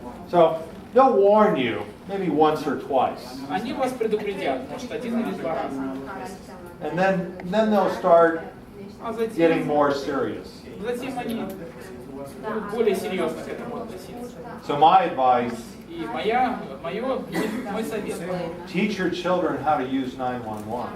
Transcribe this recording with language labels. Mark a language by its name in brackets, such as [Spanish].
[English] So they'll warn you maybe once or twice. [Russian] Они вас предупредят, может, 1 или 2 раза. [English] And then they'll start [Russian] А [English] getting more serious. [Russian] затем они будут более серьезно к этому относиться. [English] So my advice, [Russian] И мой совет. [English] teach your children how to use 911.